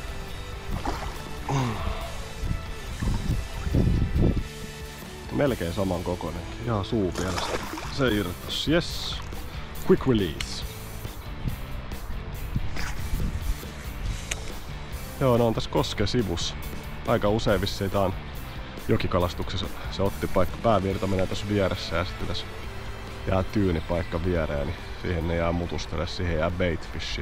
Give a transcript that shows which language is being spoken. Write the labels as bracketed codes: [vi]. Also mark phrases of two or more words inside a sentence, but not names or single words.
[fi] Melkein saman kokoinen. Ihan suu pielestä. Se irtos. [en] Yes. Quick release. [fi] Joo, ne on tässä kosken sivussa. Aika usein vissiin tää on jokikalastuksessa. Se otti paikka. Päävirta menee tässä vieressä ja sitten tässä jää tyynipaikka viereen, niin siihen ne jää mutustele, siihen jää baitfishia.